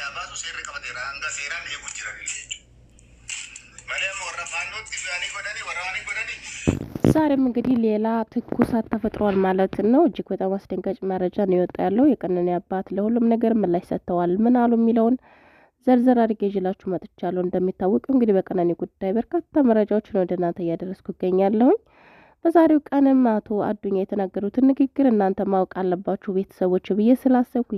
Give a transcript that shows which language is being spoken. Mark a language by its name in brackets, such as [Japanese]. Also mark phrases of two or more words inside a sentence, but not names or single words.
[Oromo] baasu seerri qabateera hanga seeraan eeguu jiran jechuudha. Malee warra faannootti biyyaanii godhanii waraanii godhanii [Amharic] ዛሬም እንግዲህ ሌላ ትኩሳት ተፈጥሯል ማለት ነው። እጅግ በጣም አስደንጋጭ መረጃ ነው የወጣ ያለው። የቀነኒ አባት ለሁሉም ነገር ምላሽ ሰጥተዋል። ምን አሉ የሚለውን ዘርዘር አድርጌ ይዤላችሁ መጥቻለሁ። እንደሚታወቀው እንግዲህ በቀነኒ ጉዳይ በርካታ መረጃዎችን ወደ እናንተ እያደረስኩ እገኛለሁ። በዛሬው ቀንም አቶ አዱኛ የተናገሩትን ንግግር እናንተ ማወቅ አለባችሁ ቤተሰቦች ብዬ ስላሰብኩ